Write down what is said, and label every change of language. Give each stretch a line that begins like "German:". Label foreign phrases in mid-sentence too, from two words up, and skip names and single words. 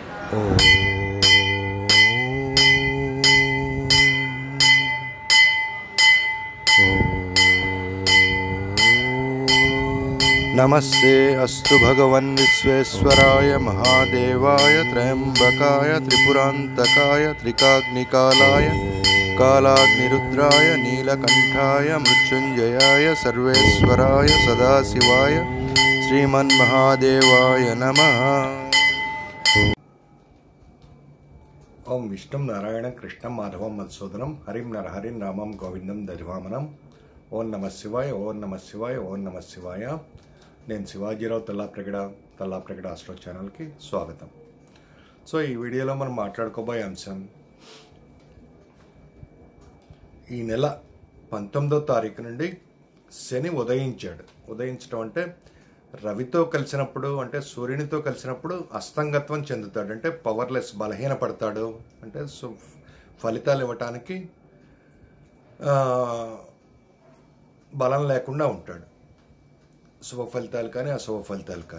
Sanskrit: नमस्ते अस्तु भगवन् विश्वेश्वराय महादेवाय त्र्यंबकाय त्रिपुरांतकाय त्रिकाग्निकालाय कालाग्निरुद्राय नीलकंठाय मृत्युंजयाय सर्वेश्वराय सदाशिवाय श्रीमन्महादेवाय नमः। ओं विष्णुं नारायणं कृष्णं माधवं मधुसूदनं हरिं नरहरिं रामं गोविंदं दधिवामनं। ओं नमः शिवाय, ओं नमः शिवाय, ओं नमः शिवाय।
Telugu: నేను శివాజీరావు తల్లాప్రగడ ఆస్ట్రో ఛానల్కి స్వాగతం. సో ఈ వీడియోలో మనం మాట్లాడుకోబోయే అంశం, ఈ నెల 19వ తారీఖు నుండి శని ఉదయించడం అంటే రవితో కలిసినప్పుడు, అంటే సూర్యునితో కలిసినప్పుడు అస్తంగత్వం చెందుతాడు, అంటే పవర్లెస్, బలహీనపడతాడు, అంటే ఫలితాలు ఇవ్వటానికి బలం లేకుండా ఉంటాడు, శుభ ఫలితాలు కానీ అశుభ ఫలితాలు కానీ.